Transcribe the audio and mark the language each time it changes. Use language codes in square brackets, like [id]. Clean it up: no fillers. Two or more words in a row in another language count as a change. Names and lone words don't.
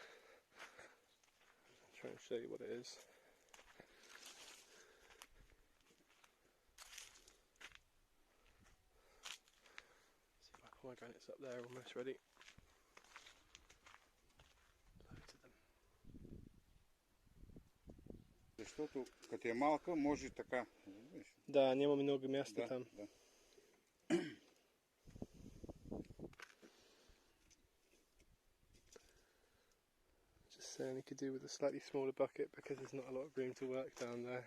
[en] I'll try and show you what it is. Pomegranates up there, almost ready. Loads of them. [bg] Защото като е малка, може така. Да, няма много място там. Да. [en] Just saying you could do with a slightly smaller bucket because there's not a lot of room to work down there.